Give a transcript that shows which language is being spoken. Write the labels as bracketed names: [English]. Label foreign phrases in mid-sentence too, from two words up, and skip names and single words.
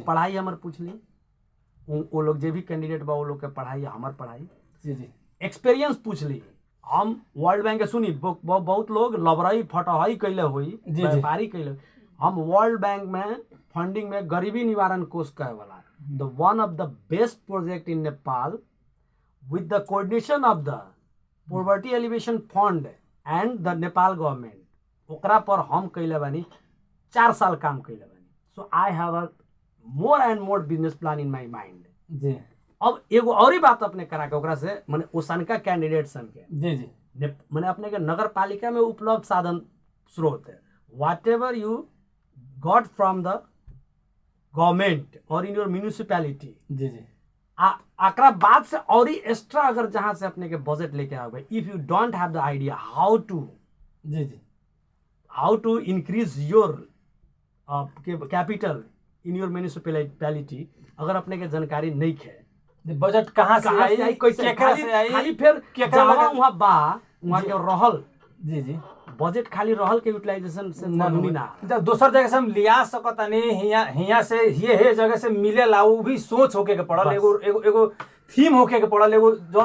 [Bhojpuri] पढ़ाई हमर पूछली, वो लोग जे भी कैंडिडेट बा वो लोग के पढ़ाई, हमर पढ़ाई। जी जी। एक्सपीरियंस पूछली, हम वर्ल्ड बैंक के सुनी बहुत लोग लबरई फटहई कैले हुई, व्यापारी कैले, हम वर्ल्ड बैंक में फंडिंग में गरीबी निवारण कोष कहे वाला [English] the one of the best project in Nepal with the coordination of the poverty elevation fund and the Nepal government, [Bhojpuri] ओकरा पर हम कैले बानी 4 साल काम कैले बानी। [English] So I have a more and more business plan in my mind. जी। [Bhojpuri] अब एगो और ही बात अपने करा के ओकरा से माने ओसनका कैंडिडेट सन के जी जी माने अपने के नगर पालिका में उपलब्ध साधन स्रोत है, [English] Whatever you got from the government or in your municipality. [Bhojpuri] जी जी। आकरा बाद से और ही एक्स्ट्रा अगर जहां से अपने के बजट लेके आओगे, [English] If you don't have the idea how to increase your capital in your municipality, [Bhojpuri] अगर अपने के जानकारी नहीं है बजट कहाँ से आई, कैसे खाली फिर वहाँ बा वहाँ के रहल। जी जी। बजट खाली रहल के यूटिलाइजेशन से ना दोसर जगह से हम लिया सकत नहीं, हिया से ये जगह से मिले ला, वो भी सोच होके के पड़ल, एगो थीम होके के पड़ल, एगो जो